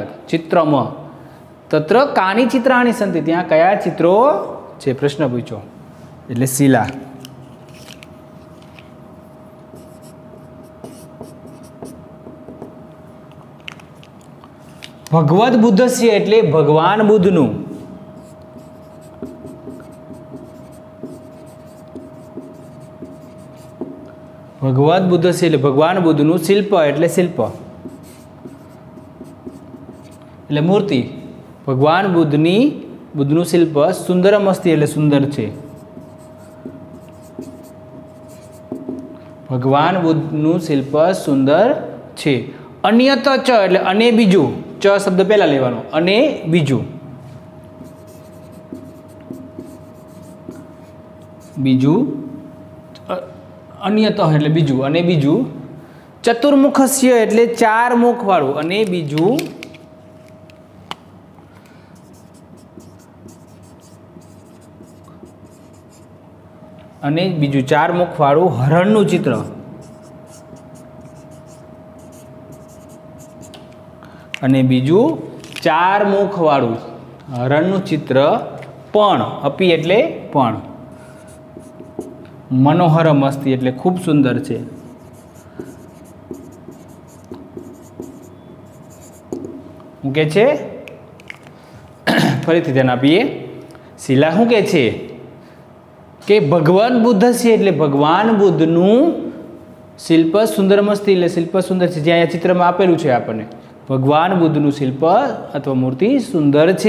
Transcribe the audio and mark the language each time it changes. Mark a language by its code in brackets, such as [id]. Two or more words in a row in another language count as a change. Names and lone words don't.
[gu] ચિત્રમાં [sa] तत्र कानि चित्राणि सन्ति [gu] ત્યાં કયા ચિત્રો છે પ્રશ્ન પૂછ્યો એટલે શીલા। [sa] भगवद् बुद्धस्य [gu] એટલે ભગવાન બુદ્ધનું। [sa] भगवत बुद्ध से [gu] ભગવાન બુદ્ધનુ શિલ્પ એટલે શિલ્પ એટલે મૂર્તિ। ભગવાન બુદ્ધનુ શિલ્પ [sa] सुंदरम अस्ति [gu] એટલે સુંદર છે। ભગવાન બુદ્ધનુ શિલ્પ સુંદર છે। [sa] अन्यत च [gu] એટલે અને બીજૂ। ચ શબ્દ પહેલા લેવાનો અને બીજૂ। बीजू अन्यत એટલે બીજું અને બીજું। ચતુર્મુખસ્ય એટલે ચાર મુખ વાળું અને બીજું। અને બીજું ચાર મુખ વાળું હરણનું ચિત્ર। અને બીજું ચાર મુખ વાળું હરણનું ચિત્ર પણ। अपि એટલે પણ। [sa] मनोहरम अस्ति [gu] એટલે ખૂબ સુંદર છે। શું કહે છે? ફરીથી ધ્યાન આપીએ. શિલા શું કહે છે કે ભગવાન બુદ્ધ છે એટલે ભગવાન બુદ્ધનું શિલ્પ સુંદર મસ્તી, એટલે શિલ્પ સુંદર છે. જ્યાં અહીંયા ચિત્રમાં આપેલું છે આપણને ભગવાન બુદ્ધનું શિલ્પ અથવા મૂર્તિ સુંદર છે.